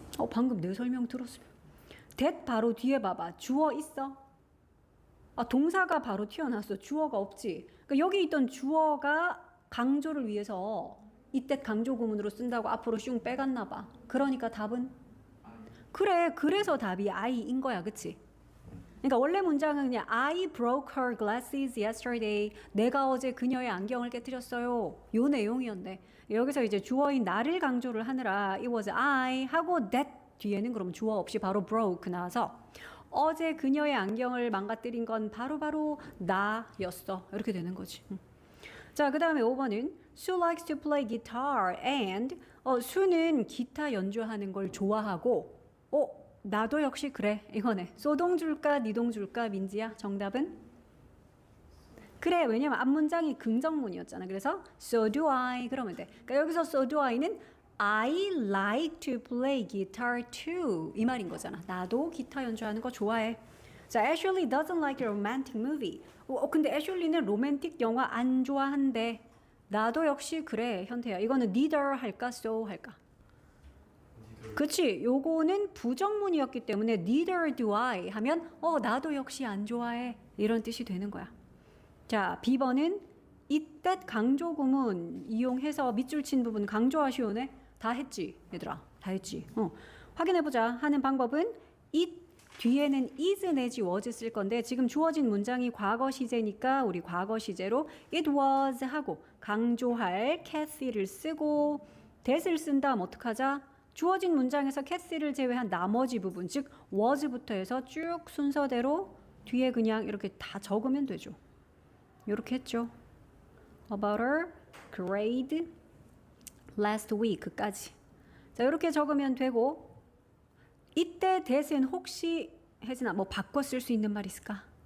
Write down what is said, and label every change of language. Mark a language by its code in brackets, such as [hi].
[ko] 방금 내 설명 들었으면 that 바로 뒤에 봐봐. 주어 있어? 동사가 바로 튀어나왔어. 주어가 없지. 그러니까 여기 있던 주어가 강조를 위해서 이때 강조 구문으로 쓴다고 앞으로 슝 빼갔나 봐. 그러니까 답은? 그래, 그래서 답이 I인 거야, 그치? 그러니까 원래 문장은 그냥 [en] I broke her glasses yesterday. [ko] 내가 어제 그녀의 안경을 깨뜨렸어요. 요 내용이었네. 여기서 이제 주어인 나를 강조를 하느라 [en] it was I [ko] 하고 that 뒤에는 그럼 주어 없이 바로 broke 나와서 어제 그녀의 안경을 망가뜨린 건 바로 나였어. 이렇게 되는 거지. 자, 그 다음에 5번은 [en] Sue likes to play guitar and [ko] 수는 기타 연주하는 걸 좋아하고 나도 역시 그래. 이거네. 소동 줄까 니동 줄까 민지야? 정답은? 그래. 왜냐면 앞문장이 긍정문이었잖아. 그래서 [en] so do I [ko] 그러면 돼. 그러니까 여기서 [en] so do I [ko] 는 [en] I like to play guitar too [ko] 이 말인 거잖아. 나도 기타 연주하는 거 좋아해. 자, [en] Ashley doesn't like a romantic movie. [ko] 근데 애슐리는 로맨틱 영화 안 좋아한대. 나도 역시 그래. 현태야. 이거는 neither 할까 so 할까? 그치? 요거는 부정문이었기 때문에 [en] neither do I [ko] 하면 나도 역시 안 좋아해 이런 뜻이 되는 거야. 자, B번은 it that 강조 구문 이용해서 밑줄 친 부분 강조하시오네. 다 했지 얘들아, 다 했지. 확인해보자. 하는 방법은 it 뒤에는 is 내지 was 쓸 건데 지금 주어진 문장이 과거 시제니까 우리 과거 시제로 it was 하고 강조할 Kathy를 쓰고 that을 쓴 다음 어떡하자? 주어진 문장에서 Kathy를 제외한 나머지 부분 즉 was부터 해서 쭉 순서대로 뒤에 그냥 이렇게 다 적으면 되죠. 이렇게 했죠. [en] About her grade last week까지. [ko] 자, 이렇게 적으면 되고 이때 that은 혹시 혜진아 뭐 바꿔 쓸 수 있는 말 있을까?